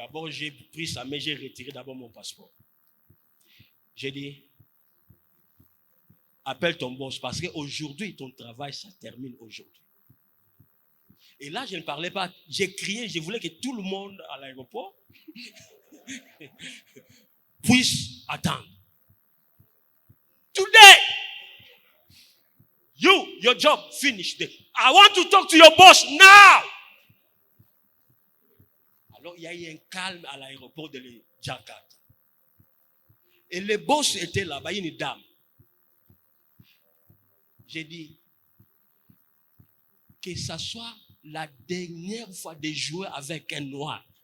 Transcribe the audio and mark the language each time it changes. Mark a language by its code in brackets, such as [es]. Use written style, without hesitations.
[fr] D'abord, j'ai pris sa main, j'ai retiré d'abord mon passeport. J'ai dit, appelle ton boss parce qu'aujourd'hui, ton travail, ça termine aujourd'hui. Et là, je ne parlais pas, j'ai crié, je voulais que tout le monde à l'aéroport puisse attendre. [en] Today, your job finished. I want to talk to your boss now. [fr] Alors, il y a eu un calme à l'aéroport de Jakarta. Et le boss était là-bas, une dame. J'ai dit, que ça soit la dernière fois de jouer avec un noir.